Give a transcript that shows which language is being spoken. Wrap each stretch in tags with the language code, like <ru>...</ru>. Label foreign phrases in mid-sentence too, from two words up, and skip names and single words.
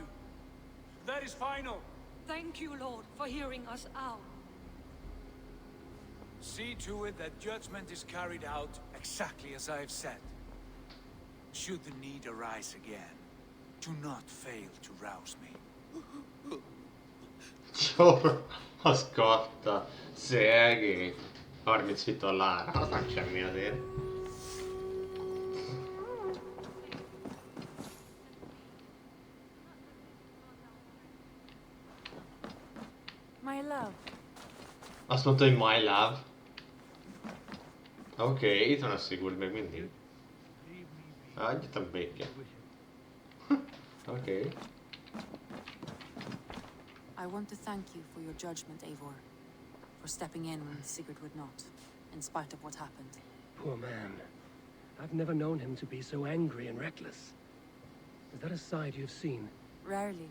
<en>That is final. Thank you, Lord, for hearing us out. See to it that judgment is carried out exactly as I have said. Should the need arise again, do not fail to rouse me.</en> <hu>Jó, azt kapta. Szegény. 30 $30, az nem semmi azért.</hu> <en>My love.</en> <hu>Azt mondta, hogy</hu> <en>my love.</en> <hu>Oké, itt van a Sigurd még mindig. Adjatok békét. Oké.</hu> <en>I want to thank you for your judgment, Eivor. For stepping in when Sigurd would not, in spite of what happened. Poor man. I've never known him to be so angry and reckless. Is that a side you've seen? Rarely.</en>